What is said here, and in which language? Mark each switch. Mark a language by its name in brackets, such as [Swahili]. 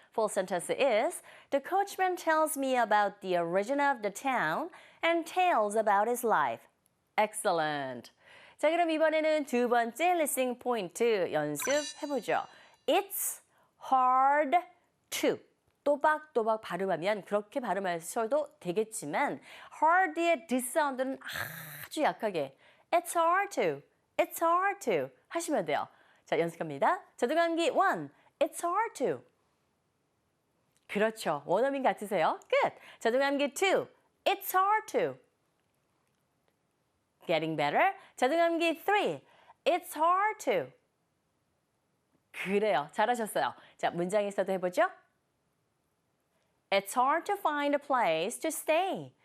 [English] Full sentence is The coachman tells me about the origin of the town and tales about his life. Excellent. [Korean] 자, 그럼 이번에는 두 번째 listening point 연습해보죠. [English] It's hard to [Korean] 또박또박 발음하면 그렇게 발음하셔도 되겠지만 hard의 D 사운드는 아주 약하게 It's hard to 하시면 돼요. 자, 연습합니다. 자동암기 1, [English] It's hard to [Korean] 그렇죠. 원어민 같으세요? [English] Good. [Korean] 자동암기 2, [English] It's hard to Getting better. [Korean] 자동암기 3, [English] It's hard to [Korean] 그래요. 잘하셨어요. 자, 문장에서도 해보죠. [English] It's hard to find a place to stay.